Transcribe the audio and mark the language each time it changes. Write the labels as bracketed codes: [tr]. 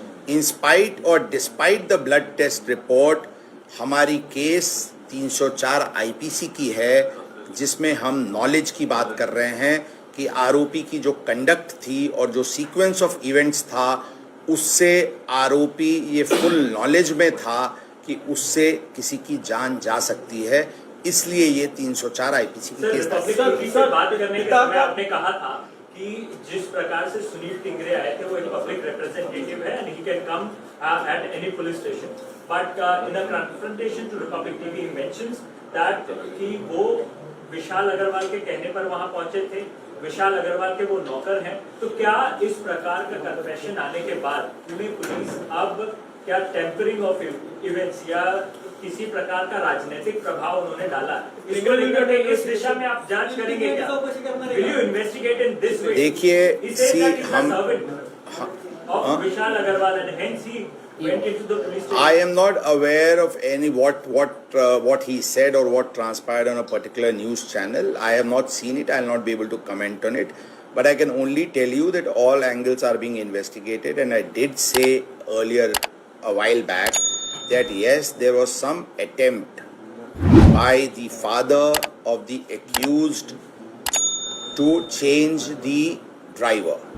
[hi] In spite और despite the blood test report हमारी case 304 IPC की है, जिसमें हम नॉलेज की बात कर रहे हैं कि आरोपी की जो कंडक्ट थी और जो सीक्वेंस ऑफ इवेंट्स था उससे आरोपी ये फुल नॉलेज में था कि उससे किसी की जान जा सकती है, इसलिए ये 304 आईपीसी की केस था। बात करने के समय आपने कहा था कि जिस प्रकार से सुनील टिंगरे आए थे वो एक पब्लिक रिप्रेजेंटेटिव है [en] and he can come at any police station, but in a confrontation to Republic TV he mentions that [hi] कि वो विशाल अग्रवाल के कहने पर वहां पहुंचे थे विशाल अग्रवाल के वो नौकर हैं, तो क्या इस प्रकार का कन्फेशन आने के बाद पुणे पुलिस अब क्या टेम्परिंग ऑफ इवेंट्स या किसी प्रकार का राजनीतिक प्रभाव उन्होंने डाला, इसको लेकर के इस दिशा में आप जांच करेंगे क्या? [en] Will you investigate in this way? [hi] देखिए, [en] He said see, that he's a hmm- servant of Vishal Agarwal and hence he went into the police station. I am not aware of any what he said or what transpired on a particular news channel. I have not seen it. I will not be able to comment on it. But I can only tell you that all angles are being investigated, and I did say earlier a while back that yes, there was some attempt by the father of the accused to change the driver.